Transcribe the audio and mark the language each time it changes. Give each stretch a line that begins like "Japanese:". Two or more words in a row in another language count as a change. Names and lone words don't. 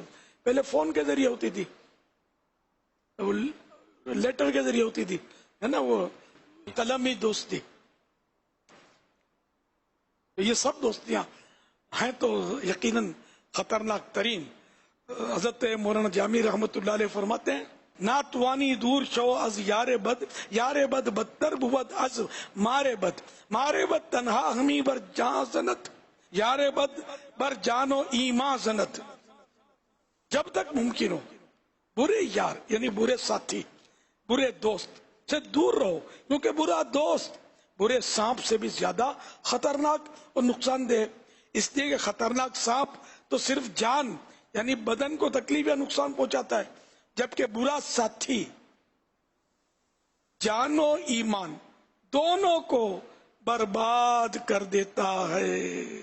Urdu: پہلے فون کے ذریعے ہوتی تھی، لیٹر کے ذریعے ہوتی تھی، ہے نا، وہ قلمی دوستی. یہ سب دوستیاں ہیں تو یقیناً خطرناک ترین. حضرت مولانا جامی رحمت اللہ علیہ فرماتے ہیں
Persian: ناتوانی دور شو از یار بد بدتر بود از مارے بد تنہا ہمی بر جان زنت، یار بد بر جانو ایمان زنت.
Urdu: جب تک ممکن ہو برے یار یعنی برے ساتھی، برے دوست سے دور رہو، کیونکہ برا دوست برے سانپ سے بھی زیادہ خطرناک اور نقصان دہ. اس لیے کہ خطرناک سانپ تو صرف جان یعنی بدن کو تکلیف یا نقصان پہنچاتا ہے، جبکہ برا ساتھی جان و ایمان دونوں کو برباد کر دیتا ہے.